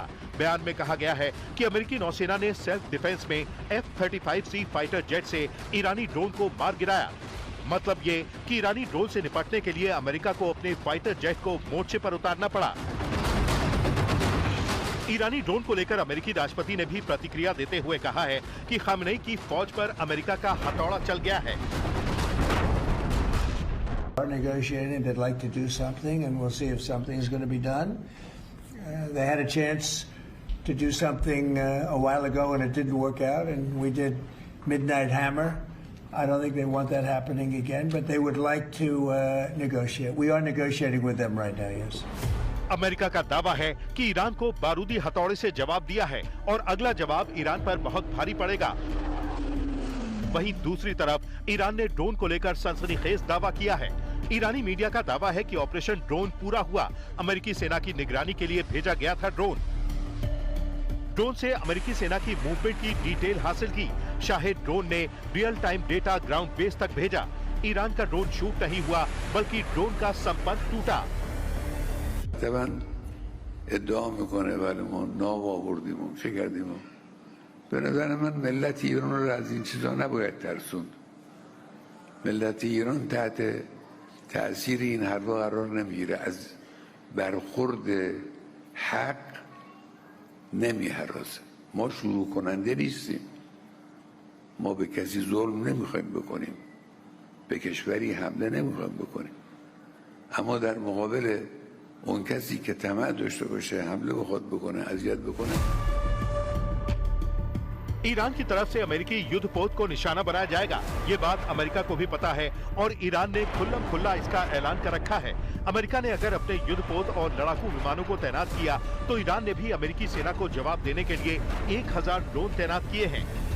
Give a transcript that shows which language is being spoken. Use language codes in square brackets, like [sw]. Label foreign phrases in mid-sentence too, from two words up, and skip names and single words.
[hi] बयान में कहा गया है कि अमेरिकी नौसेना ने [en] self defense [hi] में F-35C [en] fighter jet [hi] से ईरानी ड्रोन को मार गिराया। मतलब ये कि ईरानी ड्रोन से निपटने के लिए अमेरिका को अपने [en] fighter jet [hi] को मोर्चे पर उतारना पड़ा। ईरानी ड्रोन को लेकर अमेरिकी राष्ट्रपति ने भी प्रतिक्रिया देते हुए कहा है कि खामेनेई की फौज पर अमेरिका का हथौड़ा चल गया है। [en] Negotiating, they'd like to do something, and we'll see if something is going to be done. They had a chance to do something a while ago, and it didn't work out. And we did Midnight Hammer. I don't think they want that happening again, but they would like to negotiate. We are negotiating with them right now. Yes. [hi] अमेरिका का दावा है कि ईरान को बारूदी हथौड़े से जवाब दिया है और अगला जवाब ईरान पर बहुत भारी पड़ेगा। वहीं दूसरी तरफ ईरान ने ड्रोन को लेकर सनसनीखेज दावा किया है। ईरानी मीडिया का दावा है कि ऑपरेशन ड्रोन पूरा हुआ। अमेरिकी सेना की निगरानी के लिए भेजा गया था ड्रोन। ड्रोन से अमेरिकी सेना की मूवमेंट की डिटेल हासिल की। शाहेद ड्रोन ने [en] real time data ground base [hi] तक भेजा। ईरान का ड्रोन शूट नहीं हुआ, बल्कि ड्रोन का संपर्क टूटा। [fa] من ادعا میکنه ولی ما ناو آوردیم و چه کردیم. به نظر من ملت ایران رو از این چیزا نباید ترسوند. ملت ایران تحت تأثیر این حرفا قرار نمیگیره. از برخورد حق نمیهراسه. ما شروع کننده نیستیم. ما به کسی ظلم نمیخوایم بکنیم. به کشوری حمله نمیخوایم بکنیم. اما در مقابل اون کسی که طمع داشته باشه حمله بخواد بکنه، اذیت بکنه. [hi] ईरान की तरफ से अमेरिकी युद्धपोत को निशाना बनाया जाएगा, ये बात अमेरिका को भी पता है और ईरान ने खुल्लम खुल्ला इसका ऐलान कर रखा है। अमेरिका ने अगर अपने युद्धपोत और लड़ाकू विमानों को तैनात किया तो ईरान ने भी अमेरिकी सेना को जवाब देने के लिए 1000 ड्रोन तैनात किए हैं।